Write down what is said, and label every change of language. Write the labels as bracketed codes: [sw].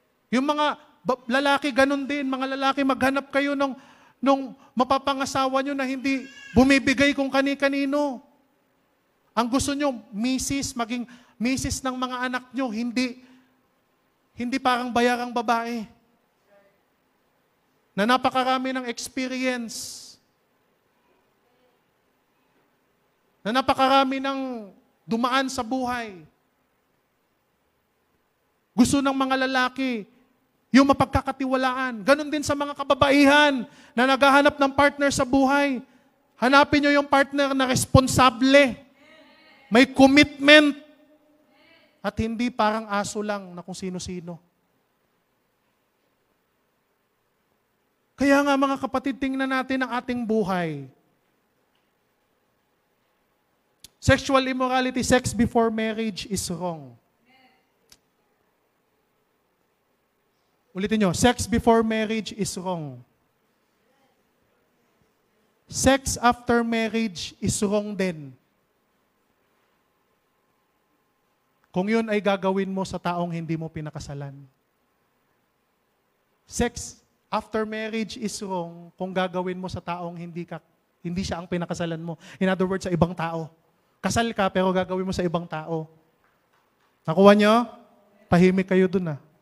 [tl] Yung mga lalaki, ganun din. Mga lalaki, maghanap kayo nung mapapangasawa nyo na hindi bumibigay kung kani-kanino. Ang gusto nyo, maging misis ng mga anak nyo, hindi parang bayarang babae. Na napakarami ng experience. Na napakarami ng dumaan sa buhay. Gusto ng mga lalaki, yung mapagkakatiwalaan. Ganon din sa mga kababaihan na naghahanap ng partner sa buhay. Hanapin nyo yung partner na responsable. May commitment. At hindi parang aso lang na kung sino-sino. Kaya nga mga kapatid, tingnan natin ang ating buhay. [en] Sexual immorality, sex before marriage is wrong. [tl] Ulitin nyo, [en] sex before marriage is wrong. Sex after marriage is wrong [tl] din. Kung yun ay gagawin mo sa taong hindi mo pinakasalan. [en] Sex after marriage is wrong [tl] kung gagawin mo sa taong hindi siya ang pinakasalan mo. [en] In other words, [tl] sa ibang tao. Kasal ka pero gagawin mo sa ibang tao. Nakuha nyo? Tahimik kayo dun ah.